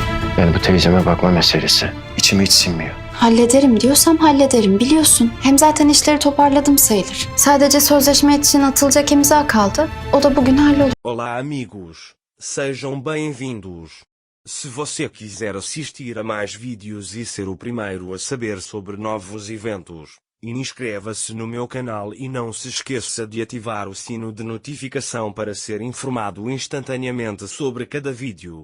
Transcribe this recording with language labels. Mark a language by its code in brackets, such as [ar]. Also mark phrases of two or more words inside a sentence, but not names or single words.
[tr] Yani bu teyzeme bakma meselesi. İçime hiç sinmiyor. Hallederim diyorsam hallederim, biliyorsun. Hem zaten işleri toparladım sayılır. Sadece sözleşme için atılacak imza kaldı. O da bugün hallolur. [pt] Olá amigos, sejam bem-vindos. Se você quiser assistir a mais vídeos e ser o primeiro a saber sobre novos eventos, inscreva-se no meu canal e não se esqueça de ativar o sino de notificação para ser informado instantaneamente sobre cada vídeo.